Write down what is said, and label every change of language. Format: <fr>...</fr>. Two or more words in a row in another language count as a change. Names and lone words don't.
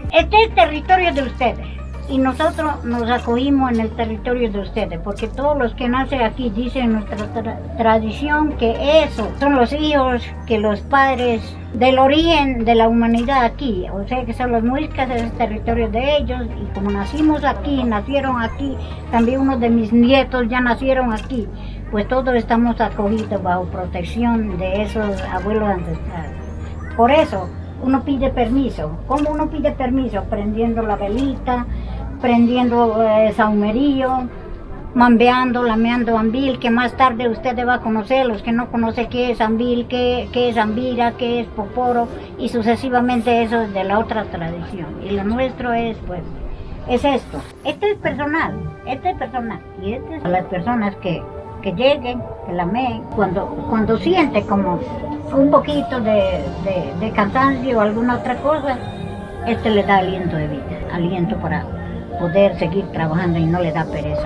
<es>Este es el territorio de ustedes. Y nosotros nos acogimos en el territorio de ustedes, porque todos los que nacen aquí dicen nuestra tradición que esos son los hijos que los padres del origen de la humanidad aquí, o sea que son los muiscas, es el territorio de ellos, y como nacimos aquí, nacieron aquí, también unos de mis nietos ya nacieron aquí, pues todos estamos acogidos bajo protección de esos abuelos ancestrales. Por eso uno pide permiso. ¿Cómo uno pide permiso? Prendiendo la velita, prendiendo saumerío, mambeando, lameando ambil, que más tarde ustedes va a conocer, los que no conocen qué es ambil, qué es ambira, qué es poporo, y sucesivamente eso es de la otra tradición. Y lo nuestro es, pues, es esto. Este es personal, y este es a las personas que lleguen, que lameen, cuando siente como un poquito de cansancio o alguna otra cosa, este le da aliento de vida, aliento para poder seguir trabajando y no le da pereza.</es>